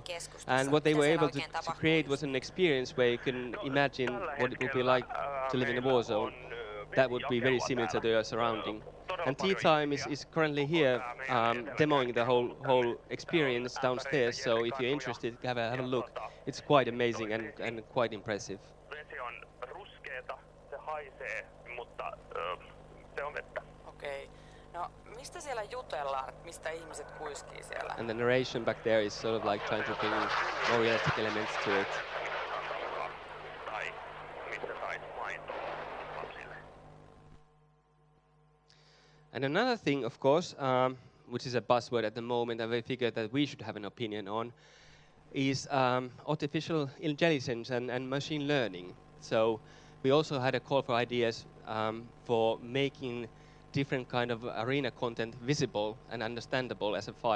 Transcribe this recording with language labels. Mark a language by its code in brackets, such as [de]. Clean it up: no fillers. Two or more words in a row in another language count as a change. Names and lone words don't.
[en] And what they were able to create was an experience where you can imagine what it would be like to live in a war zone. That would be very similar to your surrounding. And Tea Time is currently here demoing the whole experience downstairs. So if you're interested, have a look. It's quite amazing and quite impressive. [fi] Vesi on ruskeata, se haisee, mutta se on vettä. Okei. No, mistä siellä jutellaan? Mistä ihmiset kuiskii siellä? [en] And the narration back there is sort of like trying to bring more realistic elements to it. [fi] Tai mistä sais maitoa lapsille. [en] And another thing, of course, which is a buzzword at the moment, and we figured that we should have an opinion on, is artificial intelligence and machine learning. So we also had a call for ideas for making different kind of arena content visible and understandable as a file.